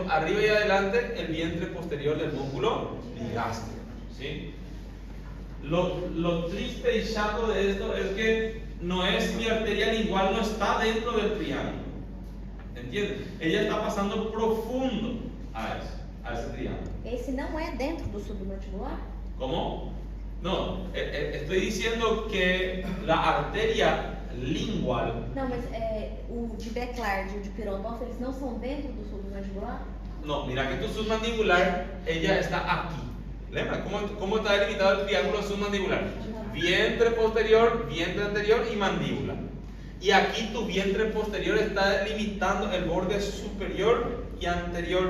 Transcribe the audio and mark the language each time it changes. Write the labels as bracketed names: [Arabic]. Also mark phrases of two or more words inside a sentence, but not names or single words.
[Spanish] Arriba y adelante, el vientre posterior del músculo digástrico. ¿Sí? Lo triste y chato de esto es que no es mi arteria lingual, no está dentro del triángulo. ¿Entiendes? Ella está pasando profundo a ese triángulo. [Portuguese] Esse não é dentro do submandibular? [Spanish] ¿Cómo? No, estoy diciendo que la arteria lingual. [Portuguese] Não, mas o de Béclard e o de Pirogov, eles não são dentro do submandibular? [Spanish] No, mira que tu submandibular, ella está aquí. [Portuguese] ¿Lembra? [Spanish] ¿Cómo está delimitado el triángulo submandibular? Vientre posterior, vientre anterior y mandíbula. Y aquí tu vientre posterior está delimitando el borde superior y anterior.